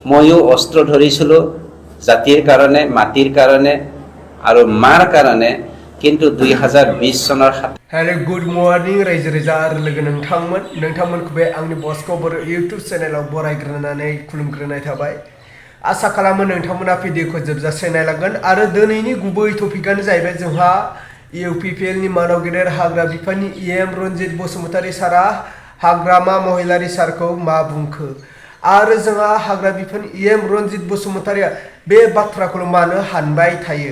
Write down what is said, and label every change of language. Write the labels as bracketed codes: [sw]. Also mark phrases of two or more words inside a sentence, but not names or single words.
[as] ময়ো অস্ত্র ধৰিছিলো জাতিৰ কাৰণে মাটিৰ কাৰণে আৰু মাৰ কাৰণে কিন্তু 2020 চনৰ [en] hello good morning [brx] रायजो राजा आरो लोगो नोंथांमोनखौ बे आंनि बस्को बर यूट्यूब चेनेलाव बरायग्रोनानै खुलुमग्रोनाय थाबाय। आसा खालामो नोंथांमोना भिडिअखौ जोबजासे नायलांगोन आरो दिनैनि गुबै टपिकआनो जाहैबाय जोंहा UPPL नि मानाव गेदेर हाग्रा बिफाननि EM रन्जित बसुमतारी सारा हाग्रामा महिलारि सारखौ मा बुंखो आरो जोंहा हाग्रा बिफान EM रन्जित बसुमतारीया बे बाथ्राखौ मानो हानबाय थायो।